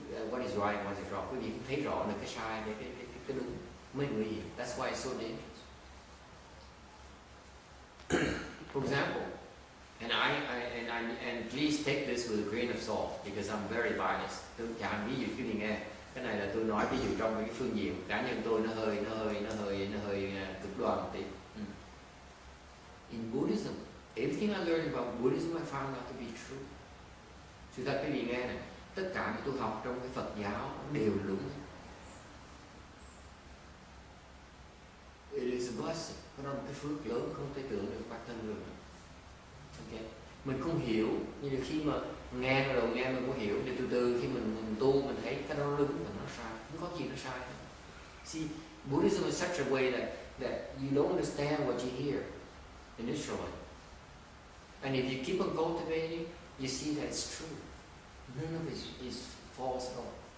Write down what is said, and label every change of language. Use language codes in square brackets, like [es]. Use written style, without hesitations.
[en] What is right, what is wrong. [vi] Quý vị không thấy rõ được cái sai, cái đúng. Mới nguy hiểm. [en] That's why it's so dangerous. For example, and please take this with a grain of salt because I'm very biased. [vi] Tôi chẳng ví dụ quý vị nghe. Cái này là tôi nói ví dụ trong cái phương diện cá nhân tôi nó hơi cực đoan một tí. [en] In Buddhism, everything I learned about Buddhism I found out to be true. [vi] Sự thật quý vị nghe này, tất cả những tôi học trong cái Phật giáo đều đúng. [en] It is a blessing. [vi] Nó là một cái phước lớn không thể tưởng được bản thân được. Okay. Mình không hiểu, nhưng mà khi mà nghe rồi nghe mình không hiểu, thì từ từ khi mình tu mình thấy cái đó đúng và nó sai, không có gì nó sai. [en] See, Buddhism is such a way that you don't understand what you hear initially, and if you keep on cultivating, you see that it's true. None of it is false at all.